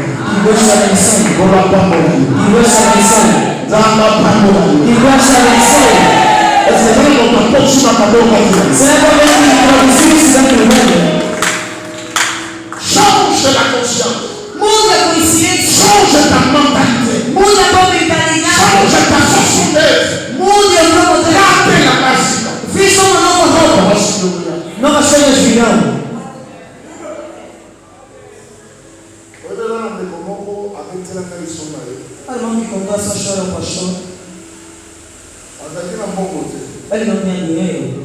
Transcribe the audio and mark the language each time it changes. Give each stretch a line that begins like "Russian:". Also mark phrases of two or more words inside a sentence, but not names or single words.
Portuguese: E Deus te abençoe. E Deus te abençoe. Você vai introduzir isso dentro do meio.
French: Change la conscience.
Portuguese: Muda a consciência.
French: Change ta mentalité.
Portuguese: Muda a tua mentalidade.
French: Change ta façon d'être.
Portuguese: Mude o teu modelo.
French: Garde la base.
Portuguese: Vista uma nova roupa. Novas coisas virão. O irmão que contou essa história ao pastor. Ele não tinha dinheiro.